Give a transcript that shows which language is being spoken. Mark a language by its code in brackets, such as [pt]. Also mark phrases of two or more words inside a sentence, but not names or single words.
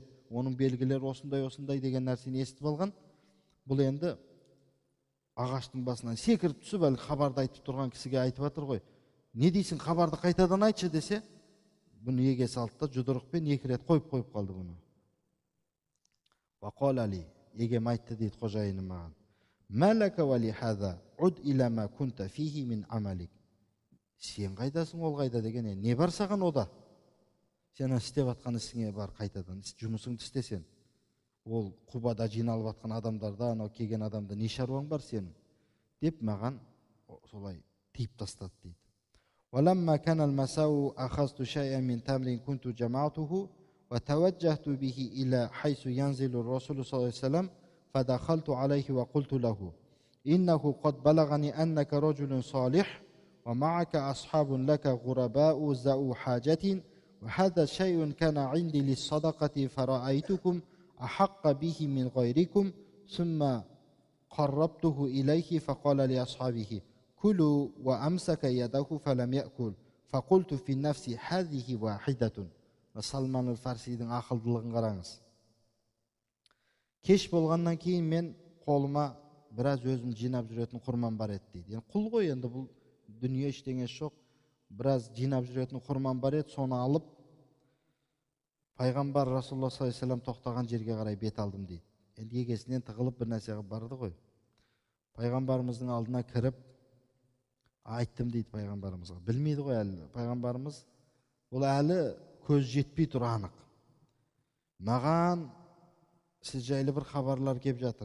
[kk] Оның белгілері осындай деген нәрсені естіп алған. Бұл енді ағаштың басынан секіріп түсіп, әлгі хабарды айтып тұрған кісіге айтып жатыр ғой. Не дейсің, хабарды қайтадан айтшы десе, бұны еге салды да жұдырықпен 2 рет қойып қалды бұны. [ar] وقال لي, [kk] егем айтты дейді қожайыным маған. [ar] ما لك ولهذا عد إلى ما كنت فيه من عملك. [kk] Сен қайдасың, ол қайда деген, не бар саған ода? Сен істеп жатқан ісіңе бар қайтадан, жұмысыңды істесен. Ол Құбада жиналып жатқан адамдарда, анау келген адамда не шаруаң бар сенің? Деп маған солай тиіп тастады дейді. [ar] وَلَمَّا كَانَ الْمَسَاءُ أَخَذْتُ شَيْئًا مِنْ تَمْرٍ كُنْتُ جَمَعْتُهُ وَتَوَجَّهْتُ بِهِ إِلَى حَيْثُ يَنْزِلُ الرَّسُولُ صلى الله عليه وسلم فدخلت عليه وقلت له إنه قد بلغني أنك رجل صالح ومعك أصحاب لك غرباء ذو حاجة وهذا شيء كان عندي للصدقة فرأيتكم أحق به من غيركم ثم قربته إليه فقال لأصحابه كلوا وأمسك يده فلم يأكل فقلت في نفسي هذه واحدة. [kk] Салман Фарсидің ақылдылығын қараңыз. Кеш болғаннан кейін мен қолыма біраз өзім жинап жүретін құрман бар еді дейді. Енді құл ғой, енді бұл дүние ештеңесі жоқ. Біраз жинап жүретін құрман бар еді, соны алып пайғамбар [ar] رسول الله صلى الله عليه وسلم [kk] тоқтаған жерге қарай бет алдым дейді. Енді егесінен тығылып бір нәрсеге барды ғой. Пайғамбарымыздың алдына кіріп айттым дейді пайғамбарымызға. Білмейді ғой әлі. Пайғамбарымыз ол әлі көз жетпей тұр анық. Маған сіз жайлы бір хабарлар кеп жатыр.